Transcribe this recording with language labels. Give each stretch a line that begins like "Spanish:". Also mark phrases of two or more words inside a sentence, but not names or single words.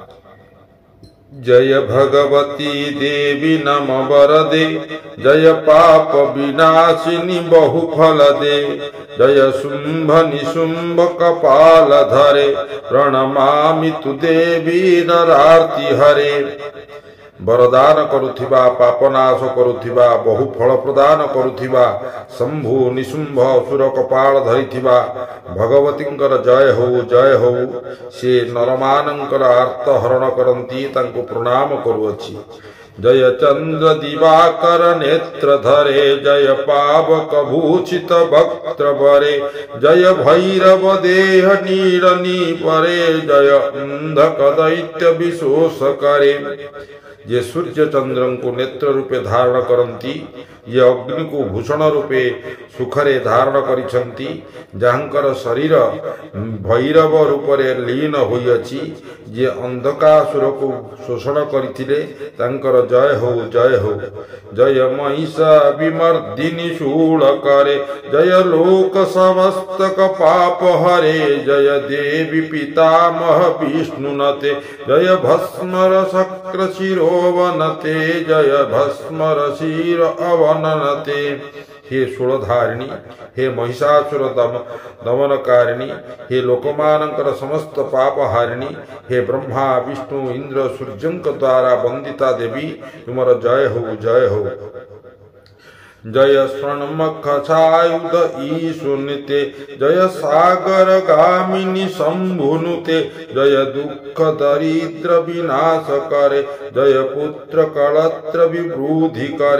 Sanskrit: जय भगवती देवी नम वरदे, जय पाप विनाशिनी बहुफल दे, जय शुंभ निशुंभ कपाल धरे, प्रणमामि तु देवी नरार्ति हरे।
Odia: ବରଦାନ କରୁଥିବା, ପାପନାଶ କରୁଥିବା, ବହୁଫଳ ପ୍ରଦାନ କରୁଥିବା, ଶମ୍ଭୁ ନିଶୁମ୍ଭ ଅସୁର କପାଳ ଧରିଥିବା ଭଗବତୀଙ୍କର ଜୟ ହୋ ଜୟ ହୋ। ସେ ନରମାନଙ୍କର ଆର୍ତ ହରଣ କରନ୍ତୀ, ତାଙ୍କୋ ପ୍ରଣାମ କରୁଅଛି।
Sanskrit: जय चंद्र दिवाकर नेत्र धरे, जय पावक भूषित वक्त्र बरे, जय भैरव देह नीरनी परे, जय अंधक दैत्य विशोष करे।
Odia: ଜେ ସୂର୍ଯ୍ୟ ଚନ୍ଦ୍ର କୋ ନେତ୍ର ରୂପେ ଧାରଣ କରତୀ, ୟେ ଅଗ୍ନି କୋ ଭୂଷଣ ରୂପେ ସୁଖରେ ଧାରଣ କରିସନ୍ତୀ, ଜହାଙ୍କର ଶରୀର ଭୈରବ ରୂପରେ ଲୀନ ହୋଇଅଛି, ଜେ ଅନ୍ଧକାସୁର କୋ ଶୋଷଣ କରଥିଲେ, ତାଙ୍କର ଜୟ ହୋ ଜୟ ହୋ।
Sanskrit: जय महिषा विमर्दिनी शूल करे, जय लोक समस्तक पाप हरे, जय देवी पितामह विष्णुनते, जय भस्मर शक्र शिरोवनते, जय भस्मर शिर अवननते।
Odia: ହେ ଶୂଳଧାରିଣୀ, ହେ ମହିଷାସୁର ଦମନକାରିଣୀ, ହେ ଲୋକମାନଙ୍କର ସମସ୍ତ ପାପ ହାରିଣୀ, ହେ ବ୍ରହ୍ମା ବିଷ୍ଣୁ ଇନ୍ଦ୍ର ସୂର୍ଯ୍ୟଙ୍କ ଦ୍ୱାରା ବନ୍ଦିତା ଦେବୀ, ତୁମର ଜୟ ହୋ ଜୟ ହୋ।
Sanskrit: जय स्वर्णमुख छायुध ईशुनिते, जय सागर गामिनी शंभुनुते, जय दुख दरिद्र विनाश करे, जय पुत्र कलत्र विवृद्धि करे।